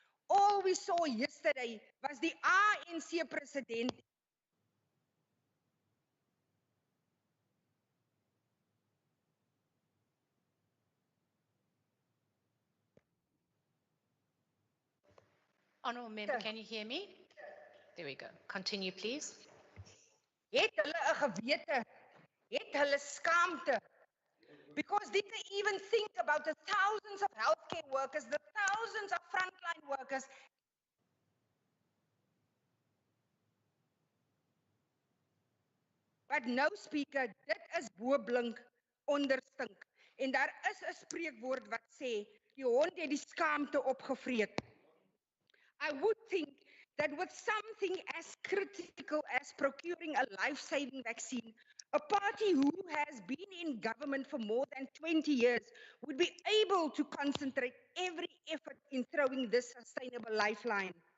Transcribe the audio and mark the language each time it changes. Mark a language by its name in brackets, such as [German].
[English] All we saw yesterday was the ANC president Honourable Member, can you hear me? There we go. Continue, please. [Afrikaans] het hulle 'n gewete, het hulle skaamte. [English] Because did they even think about the thousands of healthcare workers, the thousands of frontline workers? But no, [Afrikaans] Speaker, dit is bo blink onder stink. En daar is 'n spreekwoord wat sê, die hond het die skaamte opgevreet. [English] I would think that with something as critical as procuring a life-saving vaccine, a party who has been in government for more than 20 years would be able to concentrate every effort in throwing this sustainable lifeline.